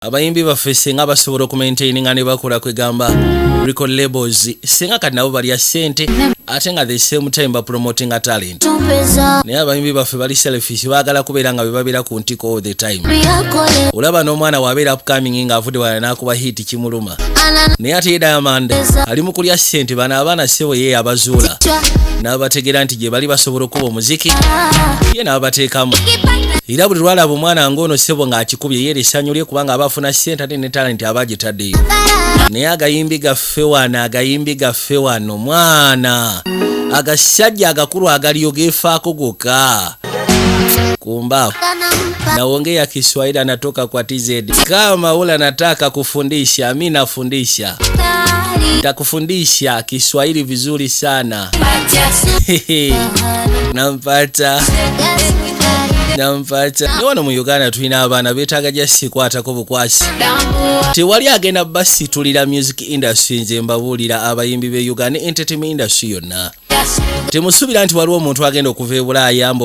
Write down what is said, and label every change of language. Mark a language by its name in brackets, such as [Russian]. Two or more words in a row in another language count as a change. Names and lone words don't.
[Ganda] abayimbi baffe senga basobola okumaintaininga ne bakola kwegamba [English] record labels [Ganda] senga kati nabo balya ssente ate nga [English] the same time [Ganda] bapromotinga talent naye abayimbi baffe bali selfish baagala kubeera nga bebabeera ku ntiko [English] all the time [Ganda] olaba n'omwana wabeera upcoming nga avudde wala n'akuba hit kimuluma naye ate Diamond ali mu kulya ssente bano abaana ssebo ye abazuula n'abategeera nti gye bali basobola okuba omuziki ye n'abateekamu era buli lwalaba omwana ng'ono ssebo ng'akikubye ye essanyu lye kubanga abafuna ssente ate ne talent abagitaddeyo naye agayimbi gaffe wano mwana agasajja agakulu agaliyo gefaako gokka kumba [Swahili] naongea Kiswahili anatoka kwa TZ kama ula nataka kufundisha mimi nafundisha nitakufundisha Kiswahili vizuri sana [Ganda] nampata niwano mu Uganda tulina abaana beetaaga just kwatako bukwasi tewali agenda basi tulira [English] music industry [Ganda] nze mbabuulira abayimbi be Uganda [English] entertainment industry [Ganda] yonna temusubira nti waliwo omuntu agenda okuva e Bulaaya mbo